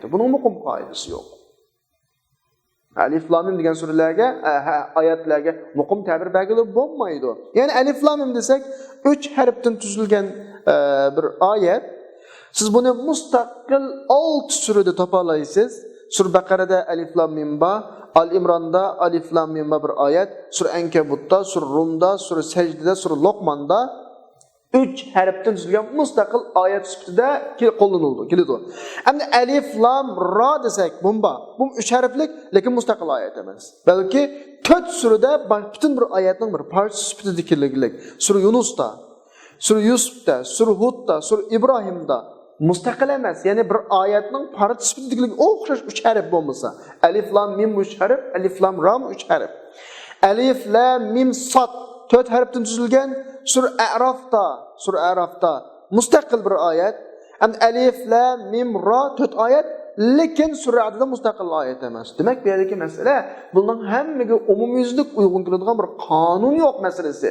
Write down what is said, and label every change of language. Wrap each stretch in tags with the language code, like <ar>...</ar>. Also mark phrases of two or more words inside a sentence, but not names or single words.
<uz>Buning muqim qoidasi yo'q.</uz> <ar>ألف لام ميم</ar> <uz>degan suralarga, oyatlarga muqim ta'bir belgilab bo'lmaydi. Ya'ni</uz> <ar>ألف لام ميم</ar> <uz>desak, 3 harfdan tuzilgan bir oyat. Siz buni mustaqil 6 surada topalaysiz. Sura Baqarada</uz> <ar>ألف لام ميم با,</ar> <uz>Al Imronda</uz> <ar>ألف لام ميم با</ar> <uz>bir oyat, sura Ankabutda, sura Rumda, sura Sajdada, sura Luqmonda 3 harfdan tuzilgan mustaqil oyat sifatida keladi. Endi</uz> <ar>ألف لام را</ar> <uz>desak, bu 3 harflik, lekin mustaqil oyat emas. Balki 4 surada butun bir oyatning bir parchasi sifatida kelganlik. Sura Yunusda, Sura Yusufda, Sura Hudda, Sura Ibrohimda mustaqil emas, ya'ni bir oyatning parchasi sifatida o'xshash 3 harf bo'lmasa,</uz> <ar>ألف لام ميم 3 حرف، ألف لام را 3 حرف. ألف لام ميم صاد</ar> <uz>4 harfdan tuzilgan Sura A'rafda mustaqil bir oyat. Ham</uz> <ar>ألف لام ميم را</ar> <uz>4 oyat, lekin Sura A'rafda mustaqil oyat emas. Demak, bu yerdagi masala bundan hammaga umumyuzlik uyg'un keladigan bir qonun yo'q masalasi.</uz>